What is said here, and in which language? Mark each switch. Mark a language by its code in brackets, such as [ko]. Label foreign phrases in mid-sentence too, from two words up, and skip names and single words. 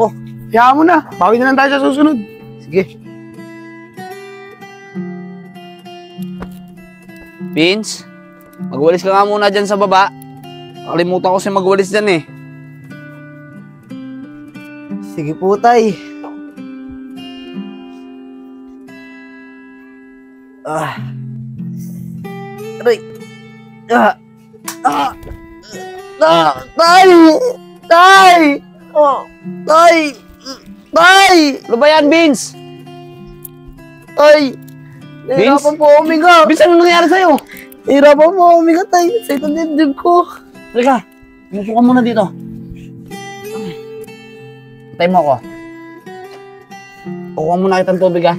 [tl] Kaya mo na, bawi na lang tayo sa susunod. Sige. Vince, magwalis ka nga muna dyan sa baba. Nakalimutan ko si magwalis dyan eh. Sige po, tay. Aray. Tay! Tay! Oh, tay! Tay! Ano ba yan, Vince? Tay! Nahirapan po ako huminga. Vince, ano nangyari sa'yo? Nahirapan po ako huminga, tay. Sa itong dibdib ko. Teka, umupo ka muna dito. Patay mo ako. Kukuha muna kitang tubig ha.